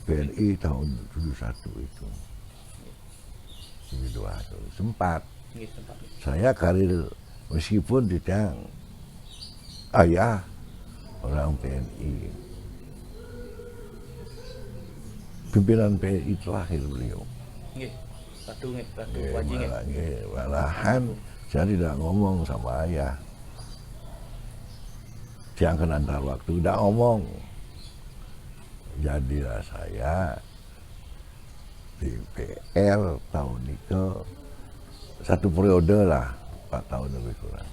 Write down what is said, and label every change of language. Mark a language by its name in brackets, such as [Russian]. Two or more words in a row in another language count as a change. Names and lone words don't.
[Indonesian] PNI tahun 71 itu. 72 itu. Sempat. Nggih, sempat. Saya karir meskipun Didang ayah orang PNI. Pimpinan PNI terakhir beliau. Nggih. Ratu Waji nggih. Malahan saya tidak ngomong sama ayah. Jangan antar waktu, tidak ngomong. Jadilah saya DPR tahun itu satu periode lah, 4 tahun lebih kurang.